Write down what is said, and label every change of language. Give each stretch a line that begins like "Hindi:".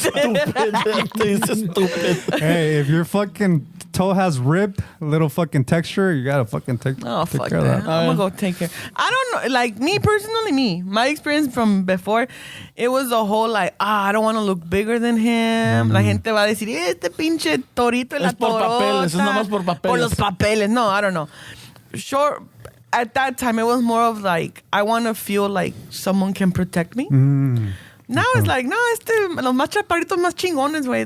English: Stupid. Hey, if your fucking toe has rib, little fucking texture, you gotta fucking take Oh, fuck care that. of that. I'm gonna go take care. I don't know. Like, me personally, my experience from before, it was a whole like, I don't want to look bigger than him.
Spanish: La gente va a decir, este pinche torito en la Es por papeles, es nomás por papeles. Por los papeles. No, I don't know. Sure.
English: At that time, it was more of like, I want to feel like someone can protect me. Now it's like,
Spanish: no, los más chaparritos más chingones, güey.